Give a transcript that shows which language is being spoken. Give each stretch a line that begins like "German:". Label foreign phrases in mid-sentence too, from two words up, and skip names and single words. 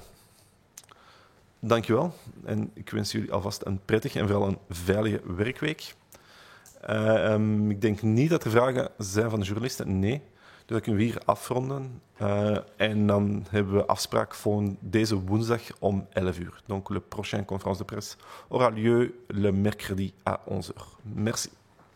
Dutch: Dank je wel en ik wens jullie alvast een prettige en vooral een veilige werkweek. Ik denk niet dat er vragen zijn van de journalisten. Nee. Dus dan kunnen we hier afronden. En dan hebben we afspraak voor deze woensdag om 11 uur.
French: Donc, le prochain conférence de presse aura lieu le mercredi à 11 heures. Merci.